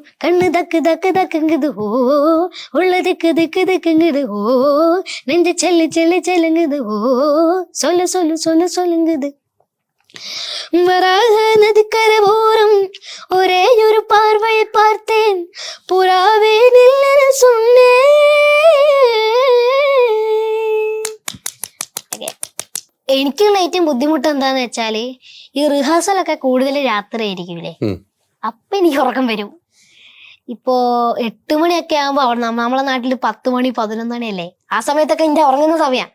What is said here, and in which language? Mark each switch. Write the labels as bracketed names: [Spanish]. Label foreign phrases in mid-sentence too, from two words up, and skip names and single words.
[Tamil] கண்ணு தக்கு தக்கு தக்குங்குது ஓ, உள்ள திக்கு திக்கு திக்குங்குது ஓ, நெஞ்சு செல்லு செல்லு செல்லுங்குது ஓ, சொல்லு சொல்லு சொல்லு சொல்லுங்குது. வராக நதிக்கர ஓரம் ஒரே ஒரு பார்வையை பார்த்தேன், புறாவே நில்லன்னு சொன்னேன். [Malayalam] എനിക്കുള്ള ഏറ്റവും ബുദ്ധിമുട്ട് എന്താന്ന് വെച്ചാല് ഈ റിഹേഴ്സലൊക്കെ കൂടുതൽ രാത്രി ആയിരിക്കില്ലേ, അപ്പൊ എനിക്ക് ഉറക്കം വരും. ഇപ്പോ 8 മണിയൊക്കെ ആകുമ്പോ നമ്മളെ നാട്ടില് 10 മണി 11 മണിയല്ലേ, ആ സമയത്തൊക്കെ എന്റെ ഉറങ്ങുന്ന സമയം.